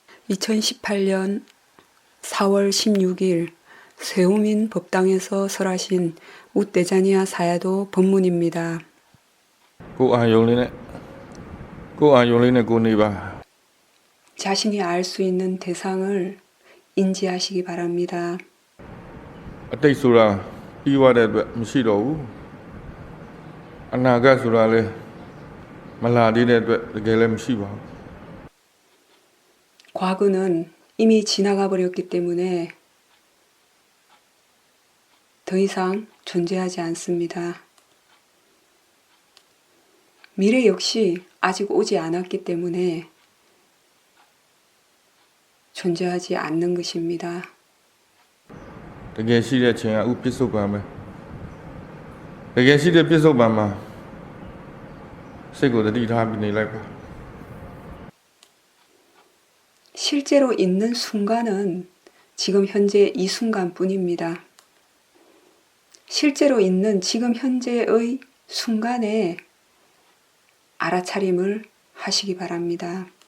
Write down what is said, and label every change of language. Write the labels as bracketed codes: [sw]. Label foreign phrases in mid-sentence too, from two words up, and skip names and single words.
[ko] 2018년 4월 16일 세우민 법당에서 설하신 우떼자니아 사야도 법문입니다. 자신이 알 수 있는 대상을 인지하시기 바랍니다. [my] အတိတ်ဆိုတာပြီးသွားတဲ့အတွက်မရှိတော့ဘူးအနာဂတ်ဆိုတာလည်းမလာသေးတဲ့အတွက်တကယ်လည်းမရှိပါဘူး [ko] 과거는 이미 지나가 버렸기 때문에 더 이상 존재하지 않습니다. 미래 역시 아직 오지 않았기 때문에 존재하지 않는 것입니다. [my] တကယ်ရှိတဲ့ခြင်းကဥပစ္စုပန်ပဲတကယ်ရှိတဲ့ပစ္စုပန်မှာစိတ်ကိုတတိထားပြီးနေလိုက်ပါ [ko] 실제로 있는 순간은 지금 현재 이 순간뿐입니다. 실제로 있는 지금 현재의 순간에 알아차림을 하시기 바랍니다.